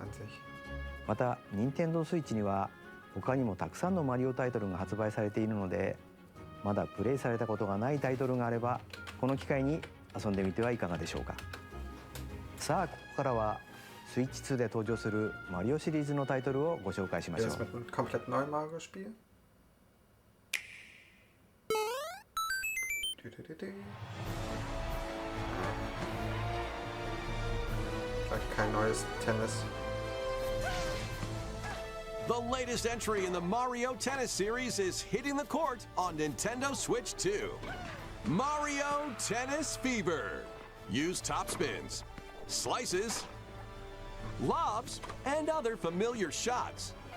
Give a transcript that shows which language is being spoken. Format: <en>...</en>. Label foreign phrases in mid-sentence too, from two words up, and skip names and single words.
<ja>また任天堂スイッチには他にもたくさんのマリオタイトルが発売されているので、まだプレイされたことがないタイトルがあればこの機会に遊んでみてはいかがでしょうか。さあここからはスイッチ2で登場するマリオシリーズのタイトルをご紹介しましょう。</ja> <de>komplett neu Mario-Spiel. Vielleicht kein neues Tennis.</de> <en>The latest entry in the Mario Tennis series is hitting the court on Nintendo Switch 2. Mario Tennis Fever. Use top spins, slices, lobs, and other familiar shots.</en>